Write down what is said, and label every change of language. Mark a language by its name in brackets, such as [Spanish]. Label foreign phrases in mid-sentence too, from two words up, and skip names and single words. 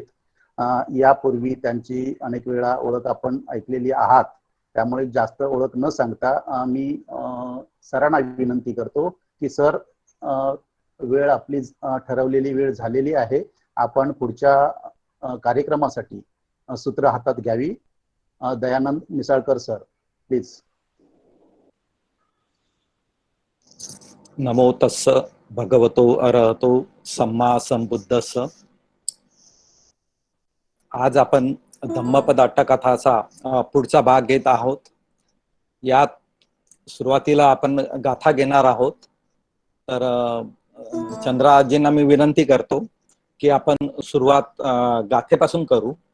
[Marathi] यापूर्वी त्यांची अनेक वेळा ओळख आपण ऐकलेली आहात, त्यामुळे जास्त ओळख न सांगता मी सरांना विनंती करतो की सर, वेळ आपली ठरवलेली वेळ झालेली आहे. आपण पुढच्या कार्यक्रमासाठी सूत्र हातात घ्यावी. दयानंद मिसाळकर सर, प्लीज. [Pali] नमो तस्स भगवतो अरहतो सम्मा संबुद्धस्स. [Marathi] आज आपण धम्मपद अट्टकथाचा पुढचा भाग घेत आहोत. यात सुरुवातीला आपण गाथा घेणार आहोत. तर चंद्राजींना मी विनंती करतो की आपण सुरुवात गाथेपासून करू.